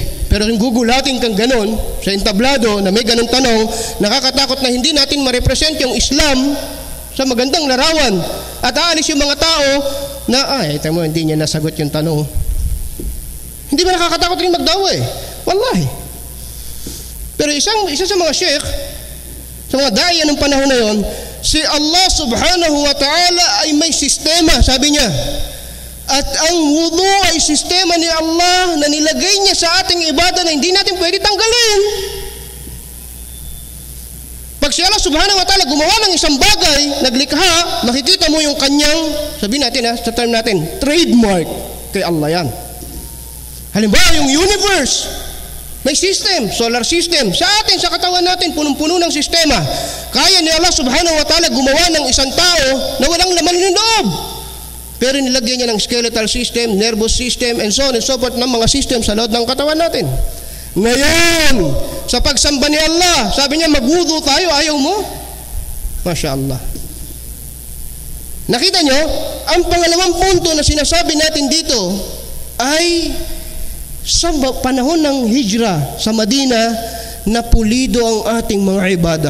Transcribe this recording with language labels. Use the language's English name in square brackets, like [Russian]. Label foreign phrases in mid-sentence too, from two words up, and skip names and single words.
[Filipino] Pero yung gugulatin kang ganon sa entablado na may ganong tanong, nakakatakot na hindi natin ma-represent yung Islam sa magandang larawan. At aalis yung mga tao na, ito mo, hindi niya nasagot yung tanong. Hindi ba nakakatakot rin magdawa Wallahi. Pero isa sa mga sheikh, sa mga daya ng panahon na yon, si Allah [Arabic] سبحانه وتعالى [Filipino] ay may sistema, sabi niya. At ang wudu ay sistema ni Allah na nilagay niya sa ating ibada na hindi natin pwede tanggalin. Pag si Allah [Arabic] سبحانه وتعالى [Filipino] gumawa ng isang bagay, naglikha, makikita mo yung kanyang, sabihin natin sa term natin, trademark kay Allah yan. Halimbawa yung universe, may system, [English] solar system. [Filipino] Sa atin, sa katawan natin, punong-puno ng sistema. Kaya ni Allah [Arabic] سبحانه وتعالى [Filipino] gumawa ng isang tao na walang laman ng loob. Pero nilagyan niya ng [English] skeletal system, nervous system, and so on and so forth [Filipino] ng mga system sa loob ng katawan natin. Ngayon, sa pagsamba ni Allah, sabi niya, magwudu tayo, ayaw mo? [Arabic] ما شاء الله. [Filipino] Nakita nyo, ang pangalawang punto na sinasabi natin dito ay Sa panahon ng hijra sa Madina, napulido ang ating mga ibadah.